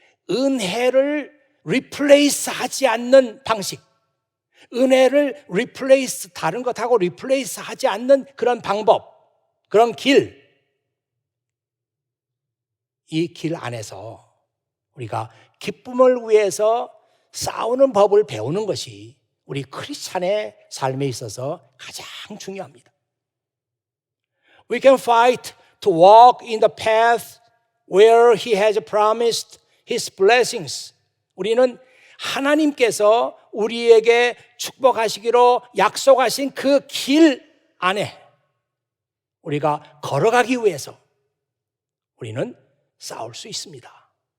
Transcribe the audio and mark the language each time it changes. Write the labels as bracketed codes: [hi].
[ko] 은혜를 replace 하지 않는 방식. 은혜를 replace, 다른 것하고 replace 하지 않는 그런 방법, 그런 길. 이 길 안에서 우리가 기쁨을 위해서 싸우는 법을 배우는 것이 우리 크리스찬의 삶에 있어서 가장 중요합니다. [en] We can fight to walk in the path where He has promised His blessings. [ko] 우리는 하나님께서 우리에게 축복하시기로 약속하신 그 길 안에 우리가 걸어가기 위해서 우리는 싸울 수 있습니다.